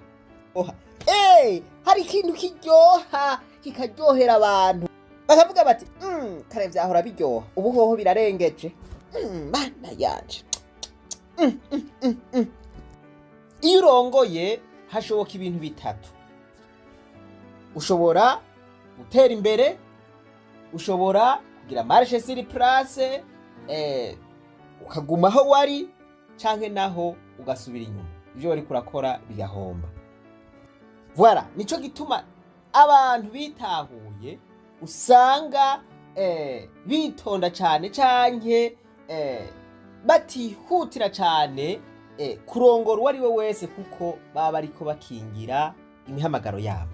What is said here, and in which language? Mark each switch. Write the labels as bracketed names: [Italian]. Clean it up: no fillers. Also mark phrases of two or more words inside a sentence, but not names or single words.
[Rundi] Hari ikintu kiryoha kikaryohera abantu bakavuga bati kare vyahora biryoha ubu hoho birarengeje. Mana yanje. Iyo urongoye hashoboka ibintu bitatu. Ushobora gutera imbere, ushobora kugira [French] marche sur place, [Rundi] ukaguma aho wari canke naho ugasubira inyuma. Ivyo wari kurakora bigahomba. Voilà, nico gituma abantu bitahuye usanga bitonda cane canke batihutira cane kurongora uwo ari we wese kuko baba bariko bakingira imihamagaro yabo.